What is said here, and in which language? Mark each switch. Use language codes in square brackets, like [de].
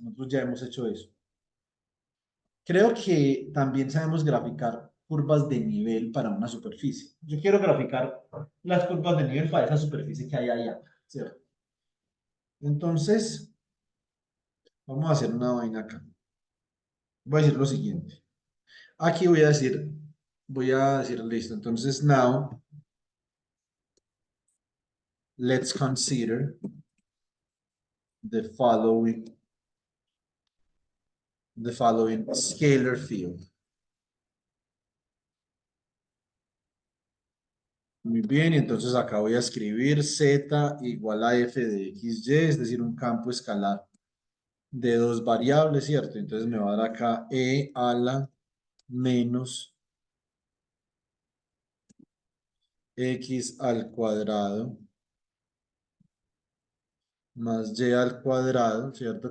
[es] Nosotros ya hemos hecho eso. Creo que también sabemos graficar curvas de nivel para una superficie. Yo quiero graficar las curvas de nivel para esa superficie que hay allá, ¿cierto? Entonces, vamos a hacer una vaina acá. Voy a decir lo siguiente. Aquí voy a decir listo. Entonces, [en] now, let's consider the following scalar field. [es] Muy bien, y entonces acá voy a escribir z igual a f de xy, es decir, un campo escalar de dos variables, ¿cierto? Entonces me va a dar acá e a la menos x al cuadrado más y al cuadrado, ¿cierto?